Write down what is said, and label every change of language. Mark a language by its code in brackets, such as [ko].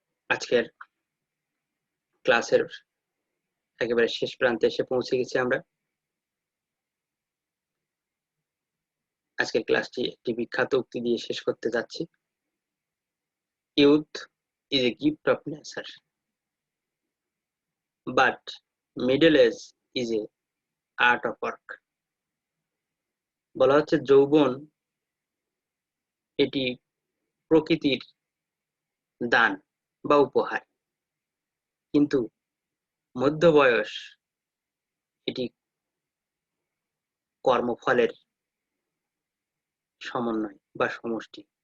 [bn] আজকের ক্লাসের একেবারে শেষ প্রান্তে এসে পৌঁছে গেছি আমরা। আজকের ক্লাসটি একটি বিখ্যাত উক্তি দিয়ে শেষ করতে যাচ্ছি। [en] Youth is a gift of nature, but middle age is a art of work. [bn] বলা হচ্ছে যৌবন এটি প্রকৃতির দান বা উপহার, কিন্তু মধ্য বয়স এটি কর্মফলের সমন্বয় বা সমষ্টি।